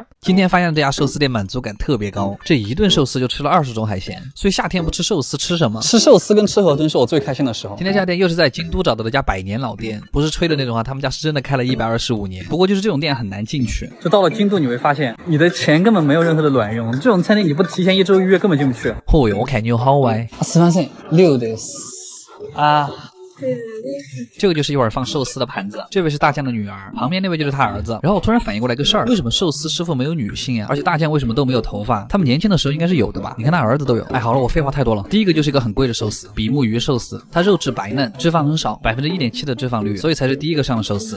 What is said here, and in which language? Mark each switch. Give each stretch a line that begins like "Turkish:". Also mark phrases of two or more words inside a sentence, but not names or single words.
Chinese: 今天发现这家寿司店满足感特别高，这一顿寿司就吃了20种海鲜，所以夏天不吃寿司吃什么？吃寿司跟吃河豚是我最开心的时候。今天这家店又是在京都找到的家100年老店，不是吹的那种啊，他们家是真的开了125年。不过就是这种店很难进去，就到了京都你会发现，你的钱根本没有任何的卵用，这种餐厅你不提前1周预约根本进不去。哦哟，我看你有好歪。
Japanese: すみません、6です。啊。
Chinese: 这个就是一碗放寿司的盘子，这位是大将的女儿，旁边那位就是他儿子。然后我突然反应过来个事儿，为什么寿司师傅没有女性啊？而且大将为什么都没有头发？他们年轻的时候应该是有的吧？你看他儿子都有。哎，好了，我废话太多了。第一个就是一个很贵的寿司，比目鱼寿司，它肉质白嫩，脂肪很少，1.7%的脂肪率，所以才是第一个上的寿司。